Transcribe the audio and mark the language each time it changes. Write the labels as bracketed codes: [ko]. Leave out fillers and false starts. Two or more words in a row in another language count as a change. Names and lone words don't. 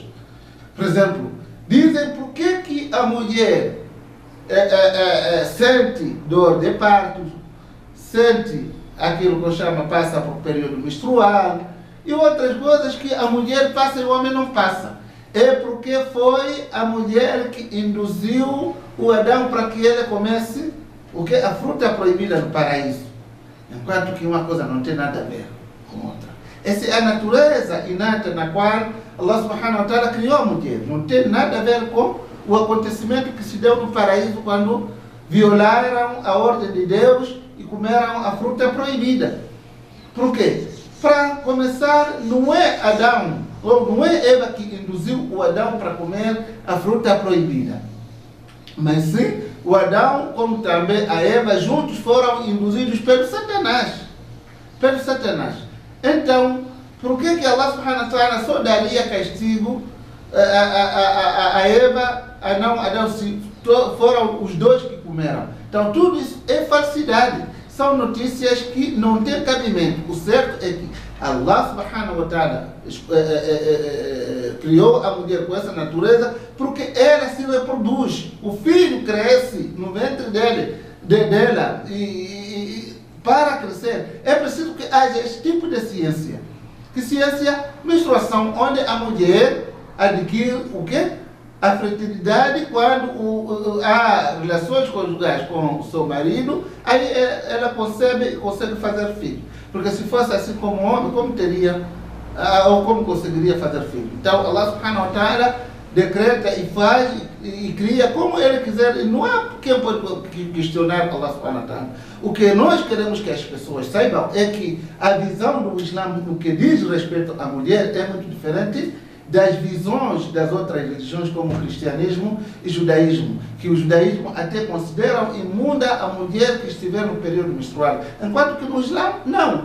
[pt] Por exemplo, dizem por que a mulher sente dor de parto, sente aquilo que eu chamo, passa por período menstrual e outras coisas que a mulher passa e o homem não passa. É porque foi a mulher que induziu o Adão para que ele comece o que? A fruta proibida no paraíso. Enquanto que uma coisa não tem nada a ver com outra. Essa é a natureza inata na qual [ar] الله سبحانه وتعالى [pt] criou a mulher. Não tem nada a ver com o acontecimento que se deu no paraíso quando violaram a ordem de Deus e comeram a fruta proibida. Por quê? Para começar, não é Adão, ou não é Eva que induziu o Adão para comer a fruta proibida. Mas sim, o Adão, como também a Eva, juntos foram induzidos pelo Satanás. Pelo Satanás. Então, por que [ar] الله سبحانه وتعالى [pt] só daria castigo a Eva, a não Adão, se foram os dois que comeram? Então, tudo isso é falsidade. São notícias que não têm cabimento. O certo é que [ar] الله سبحانه وتعالى [pt] criou a mulher com essa natureza porque ela se reproduz. O filho cresce no ventre dela e para crescer é preciso que haja esse tipo de ciência. Que ciência? Menstruação, onde a mulher adquire o quê? A fertilidade quando há relações conjugais com o seu marido, aí ela consegue fazer filho. Porque se fosse assim como homem, como teria, ou como conseguiria fazer filho? Então, [ar] الله سبحانه وتعالى [pt] decreta e faz e cria como ele quiser. Não há quem pode questionar [ar] الله سبحانه وتعالى. [pt] O que nós queremos que as pessoas saibam é que a visão do Islã no que diz respeito à mulher é muito diferente das visões das outras religiões como o cristianismo e o judaísmo, que o judaísmo até consideram imunda a mulher que estiver no período menstrual, enquanto que no Islã, não.